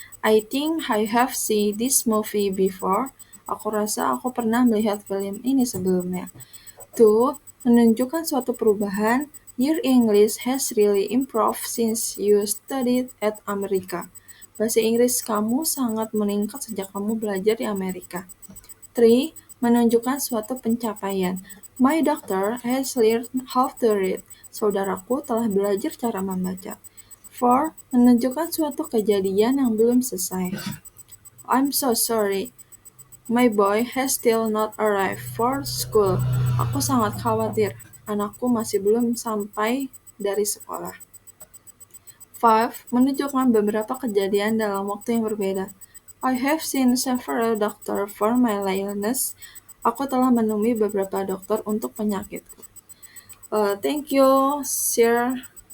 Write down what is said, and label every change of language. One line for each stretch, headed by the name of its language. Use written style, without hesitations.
English: I think I have seen this movie before.
Indonesian: Aku rasa aku pernah melihat film ini sebelumnya. 2. Menunjukkan suatu perubahan.
English: Your English has really improved since you studied at America.
Indonesian: Bahasa Inggris kamu sangat meningkat sejak kamu belajar di Amerika. 3. Menunjukkan suatu pencapaian.
English: My doctor has learned how to read.
Indonesian: Saudaraku telah belajar cara membaca. 4. Menunjukkan suatu kejadian yang belum selesai.
English: I'm so sorry. My boy has still not arrived for school.
Indonesian: Aku sangat khawatir. Anakku masih belum sampai dari sekolah. 5. Menunjukkan beberapa kejadian dalam waktu yang berbeda.
English: I have seen several doctors for my illness.
Indonesian: Aku telah menemui beberapa dokter untuk penyakitku.
English: Thank you. Share